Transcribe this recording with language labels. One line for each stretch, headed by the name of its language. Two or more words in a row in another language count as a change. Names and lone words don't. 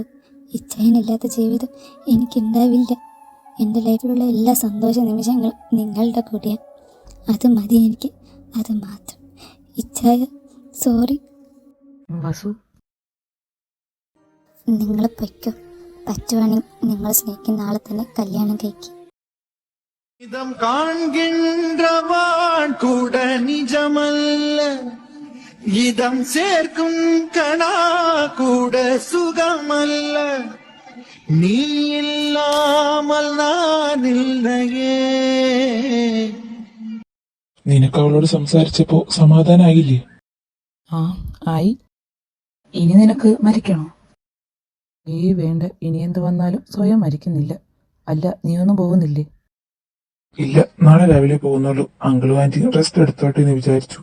Malayalam: ഇച്ചായനില്ലാത്ത ജീവിതം എനിക്കുണ്ടാവില്ല. എൻ്റെ ലൈഫിലുള്ള എല്ലാ സന്തോഷ നിമിഷങ്ങളും നിങ്ങളുടെ കൂടെയാണ്. അത് മതി എനിക്ക്, അത് മാത്രം. ഇച്ചായ സോറി. വസു, നിങ്ങൾ പൊയ്ക്കോ. പറ്റുവാണെങ്കിൽ നിങ്ങൾ സ്നേഹിക്കുന്ന ആളെ തന്നെ കല്യാണം കഴിക്കും.
Tamil: இதம் காண்கின்றவான் கூட நிஜமல்ல, இதம் சேர்க்கும் கணா கூட சுகமல்ல, நீ இல்லாமல் நான் இல்லையே.
Malayalam: നിനക്ക് അവളോട് സംസാരിച്ചപ്പോ സമാധാനായില്ലേ? ആ ആയി. ഇനി നിനക്ക് മരിക്കണോ? വേണ്ട, ഇനി എന്ത് വന്നാലും സ്വയം മരിക്കുന്നില്ല. അല്ല, നീയൊന്നും പോകുന്നില്ലേ? ഇല്ല, നാളെ രാവിലെ പോകുന്നുള്ളൂ. അങ്കിളും ആന്റിയും റെസ്റ്റ് എടുത്തോട്ടെ എന്ന് വിചാരിച്ചു.